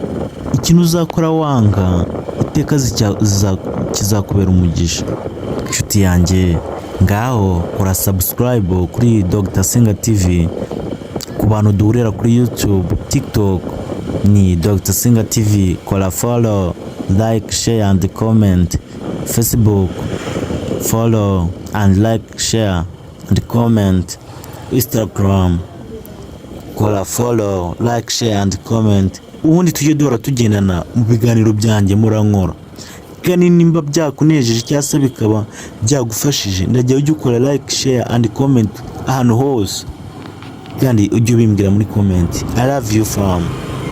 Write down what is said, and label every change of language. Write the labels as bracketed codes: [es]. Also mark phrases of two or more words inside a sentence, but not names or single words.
[rw] Ikintu uzakora wanga, iteka kizakubera umugisha. Nshuti yanjye, ngaho kora subscribe kuri Dr Senga TV. Ku bantu duhurira kuri YouTube, TikTok ni Dr Senga TV, kora [en] follow, like, share and comment. Facebook, follow and like, share and comment. Instagram, [rw] kora [en] follow, like, share and comment. [rw] Ubundi tujye duhora tugendana mu biganiro byanjye murankora. Kandi nimba byakunejeje cyangwa se bikaba byagufashije, ndagiye ujye ukora [en] like, share and comment [rw] ahantu hose. kandi ujye ubimbwira muri comment. [en] I love you fam.